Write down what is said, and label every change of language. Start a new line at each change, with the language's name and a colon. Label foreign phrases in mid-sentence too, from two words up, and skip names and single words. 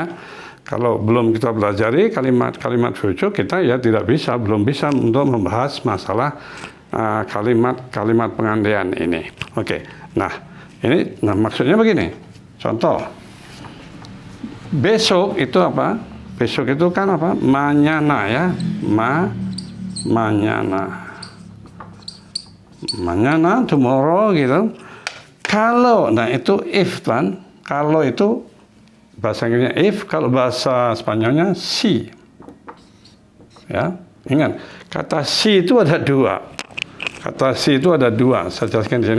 Indonesian: Kalau belum kita pelajari kalimat future, kita ya belum bisa untuk membahas masalah kalimat pengandaian ini. Oke. Nah, maksudnya begini. Contoh. Besok itu apa? Besok itu kan apa?
Spanish: Mañana, ya. Mañana,
English: tomorrow, gitu.
Indonesian: Kalau, nah itu if kan. Kalau itu bahasa Inggrisnya if, kalau bahasa Spanyolnya si. Ya, ingat, kata si itu ada dua. Saya jelaskan di sini.